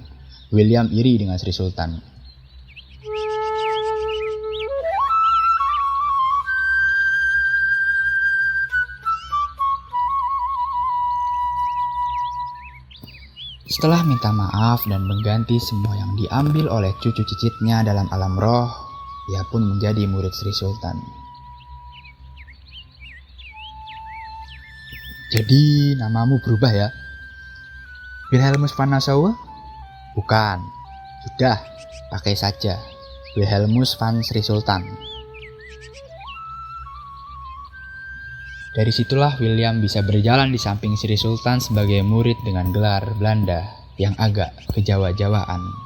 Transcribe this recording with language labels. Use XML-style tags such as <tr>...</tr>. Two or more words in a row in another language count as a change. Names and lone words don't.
<id>William iri dengan Sri Sultan. Setelah minta maaf dan mengganti semua yang diambil oleh cucu cicitnya dalam alam roh, ia pun menjadi murid Sri Sultan. Jadi namamu berubah ya? Wilhelmus van Nassau? Bukan, sudah pakai saja Wilhelmus van Sri Sultan. Dari situlah William bisa berjalan di samping Sri Sultan sebagai murid dengan gelar Belanda yang agak kejawa-jawaan.</id>